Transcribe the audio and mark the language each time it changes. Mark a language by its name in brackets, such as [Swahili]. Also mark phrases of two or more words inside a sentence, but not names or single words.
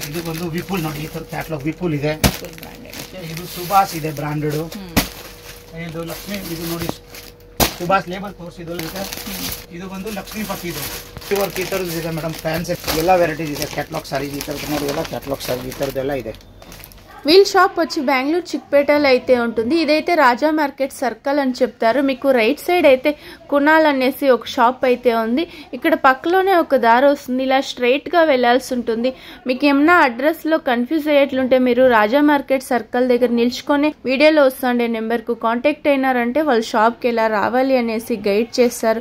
[Kannada] ಇದು ಒಂದು ವಿಪುಲ್ ನೋಡಿ, ಈ ತರ ಕ್ಯಾಟಲಾಗ್ ವಿಪುಲ್ ಇದೆ. ಇದು ಸುಭಾಷ್ ಇದೆ ಬ್ರಾಂಡೆಡ್. ಇದು ಲಕ್ಷ್ಮಿ, ಇದು ನೋಡಿ ಸುಭಾಷ್ ಲೇಬಲ್ ತೋರಿಸಿದ್ರು. ಇದು ಒಂದು ಲಕ್ಷ್ಮೀಪತಿ. ಇದು ವರ್ಕ್ ಈ ತರದ್ದು ಇದೆ ಮೇಡಮ್. ಫ್ಯಾನ್ಸಿ ಎಲ್ಲ ವೆರೈಟೀಸ್ ಇದೆ. [English] catalogue sarees [Kannada] ಈ ತರದ್ದು ನೋಡಿ, ಎಲ್ಲ [English] catalogue sarees [Kannada] ಈ ತರದ್ದೆಲ್ಲ ಇದೆ. [Telugu] వీల్ షాప్ వచ్చి బెంగళూరు చిక్పేటలో అయితే ఉంటుంది. ఇదైతే రాజా మార్కెట్ సర్కిల్ అని చెప్తారు. మీకు [English] right side [Telugu] అయితే కునాల్ అనేసి ఒక షాప్ అయితే ఉంది. ఇక్కడ పక్కలోనే ఒక దారి వస్తుంది. ఇలా స్ట్రైట్ గా వెళ్లాల్సి ఉంటుంది. మీకు ఏమన్నా అడ్రస్ లో కన్ఫ్యూజ్ అయ్యేట్లుంటే మీరు రాజా మార్కెట్ సర్కిల్ దగ్గర నిల్చుకొని వీడియోలో వస్తుండే నెంబర్ కు కాంటాక్ట్ అయినారంటే వాళ్ళ షాప్ కి ఎలా రావాలి అనేసి గైడ్ చేస్తారు.